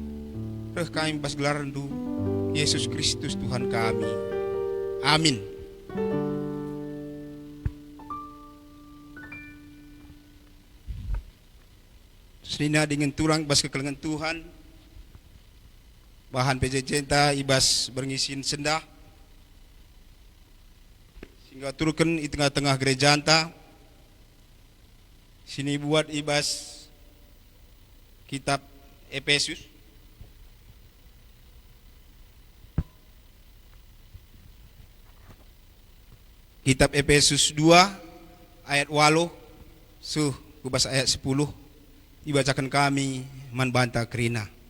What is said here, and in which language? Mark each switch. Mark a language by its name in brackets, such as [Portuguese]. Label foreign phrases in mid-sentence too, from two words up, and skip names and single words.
[Batak Karo] Reh kami bas gelaran du Yesus Kristus Tuhan kami. Amin. Selina dengan turang bas kekelengan Tuhan. Bahan PJJ ibas berngisin sendah. [Indonesian] Sehingga turunkan di tengah-tengah gereja anta. [Batak Karo] Sini buat ibas kitab Efesus. Kitab Efesus 2 ayat 8 kubas ayat 10 [Indonesian] dibacakan kami [Batak Karo] manbanta krina.